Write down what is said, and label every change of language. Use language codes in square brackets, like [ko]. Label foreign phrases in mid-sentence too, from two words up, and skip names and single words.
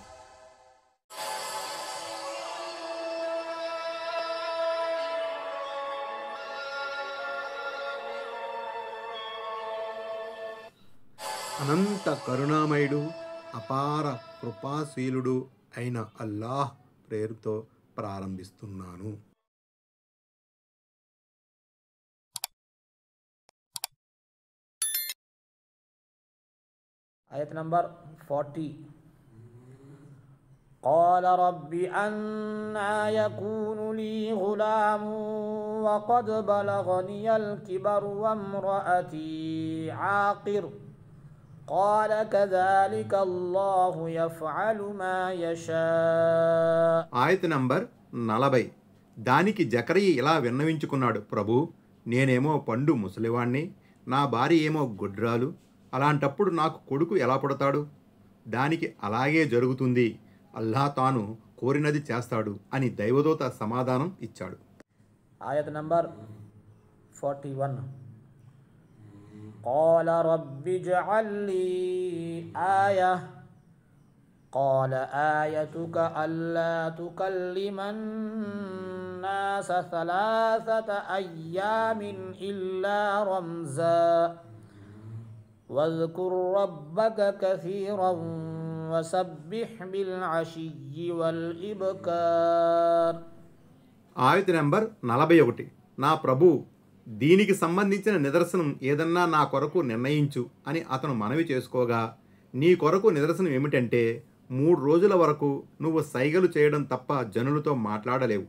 [te] అనంత కరుణామయుడు, అపార కృపాశీలుడు అయిన అల్లాహ్ పేరుతో ప్రారంభిస్తున్నాను. ఆయత్ నంబర్ 40. [ar] قال رب أنى يكون لي غلام وقد بلغني الكبر وامرأتي عاقر قال كذلك الله يفعل ما يشاء. [te] ఆయత నంబర్ 40. దానికి జకరయ్య ఇలా విన్నవించుకున్నాడు, ప్రభు, నేనేమో పండు ముసలివాణ్ణి, నా భార్య ఏమో గుడ్రాలు, అలాంటప్పుడు నాకు కొడుకు ఎలా పుడతాడు? దానికి అలాగే జరుగుతుంది, అల్లాహ్ తాను కోరినది చేస్తాడు అని దైవదూత సమాధానం ఇచ్చాడు. ఆయత నంబర్ 41. [ar] قال رب اجعل لي آية قال آيتك ألا تكلم الناس 3 أيام إلا رمزا واذكر ربك كثيرا وسبح بالعشي والإبكار. [te] ఆయత నంబర్ 41. నా ప్రభు, దీనికి సంబంధించిన నిదర్శనం ఏదన్నా నా కొరకు నిర్ణయించు అని అతను మనవి చేసుకోగా, నీ కొరకు నిదర్శనం ఏమిటంటే 3 రోజుల వరకు నువ్వు సైగలు చేయడం తప్ప జనులతో మాట్లాడలేవు.